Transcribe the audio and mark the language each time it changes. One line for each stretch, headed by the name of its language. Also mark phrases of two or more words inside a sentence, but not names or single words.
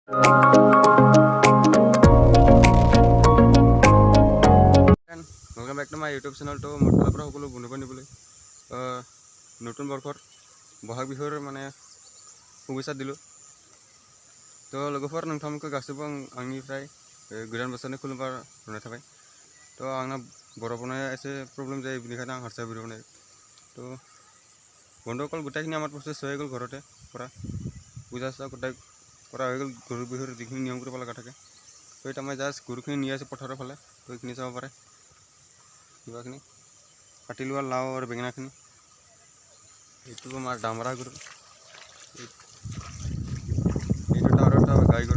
English: welcome back to my YouTube channel.
Assamese: তো মোৰ फाলৰ পৰা সকলো বন্ধুবান দিবলৈ নতুন বৰ্ষৰ বহাগ বিহুৰ মানে শুভেচ্ছা দিলোঁ।
Bodo: তো लोगोफोर नोंथांमोनखौ गासैबो आंनिफ्राय गोदान बोसोरनि खुलुमबाय हरनाय थाबाय। तो आंना बर' बनाया एसे प्रब्लेम जायो, बेनिखायनो आं हारसा भिडिअ बनायो।
Assamese: তো বন্ধুসকল গোটেইখিনি আমাৰ প্ৰচেছ হৈ গ'ল ঘৰতে কৰা, পূজা চূজা গোটেই কৰা হৈ গ'ল। গৰু বিহুৰ যিখিনি নিয়ম কৰিব লগা থাকে, তো এতিয়া মই জাষ্ট গৰুখিনি নি আছোঁ পথাৰৰ ফালে। তো এইখিনি চাব পাৰে, কিবাখিনি কাটি লোৱা লাও আৰু বেঙেনাখিনি। এইটো আমাৰ দামৰা গৰু, এইটো আৰু এটা গাই গৰু।